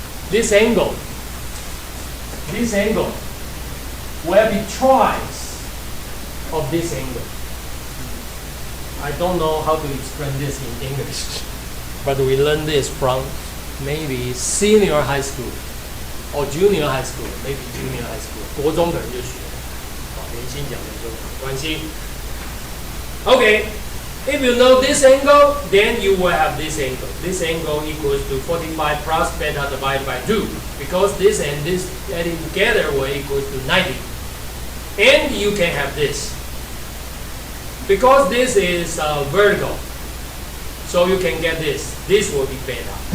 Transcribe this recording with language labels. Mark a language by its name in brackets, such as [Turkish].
[English] This angle will be twice of this angle. I don't know how to explain this in English, but we learned this from maybe senior high school or junior high school, maybe junior high school. [Chinese] 国中的人就学，圆心角圆周角关系。 [English] Okay, if you know this angle, then you will have this angle. This angle equals to 45 plus beta divided by 2, because this and this adding together will equal to 90. And you can have this. Because this is vertical, so you can get this. This will be beta.